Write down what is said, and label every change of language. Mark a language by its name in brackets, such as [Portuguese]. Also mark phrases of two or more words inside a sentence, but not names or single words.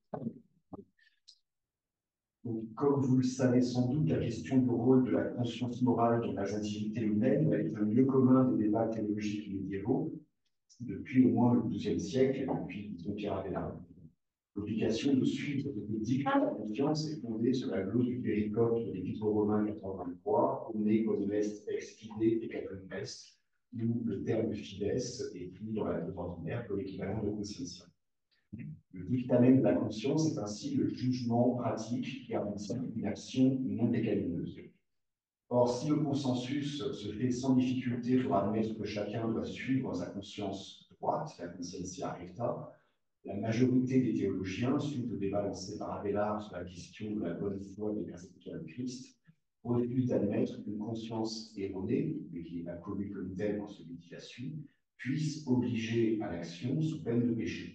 [French] Donc, comme vous le savez sans doute, la question du rôle de la conscience morale dans la sensibilité humaine est un lieu commun des débats théologiques médiévaux depuis au moins le XIIe siècle, depuis Pierre Abélard. L'obligation de suivre ce que dicte la conscience est fondée sur la clause du péricope de l'Épître aux Romains 83, [Latin] omne quod est ex fide peccatum est, [French] où le terme fides est pris dans la clause ordinaire comme l'équivalent de conscientia. Le dictamen de la conscience est ainsi le jugement pratique qui aboutit une action non pécamineuse. Or, si le consensus se fait sans difficulté pour admettre que chacun doit suivre sa conscience droite, la [Latin] conscientia recta, [French] la majorité des théologiens, suite au débat lancé par Abélard sur la question de la bonne foi des persécuteurs de Christ, refusent d'admettre qu'une conscience erronée, mais qui n'est pas connue comme telle pour celui qui la suit, puisse obliger à l'action sous peine de péché.